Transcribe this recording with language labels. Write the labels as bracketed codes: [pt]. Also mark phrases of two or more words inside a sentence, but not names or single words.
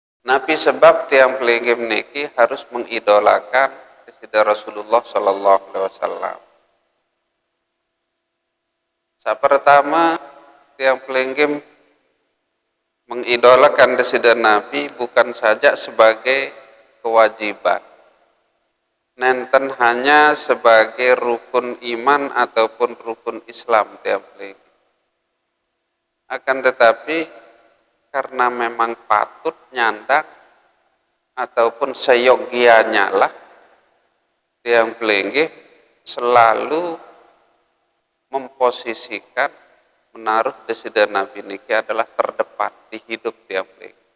[id] Nabi sebab [ban] tiang pelinggih [id] niki harus mengidolakan Sayyidina Rasulullah [ar] صلى الله عليه وسلم. [id] Pertama [ban] tiang pelinggih [id] mengidolakan Sayyidina Nabi bukan saja sebagai kewajiban, nenten hanya sebagai rukun iman ataupun rukun Islam [ban] tiang pelinggih. [id] Akan tetapi karena memang patut nyandang ataupun seyogianya lah [ban] tiang pelinggih [id] selalu memposisikan menaruh Sayyidina Nabi niki adalah terdepan di hidup [ban] tiang pelinggih.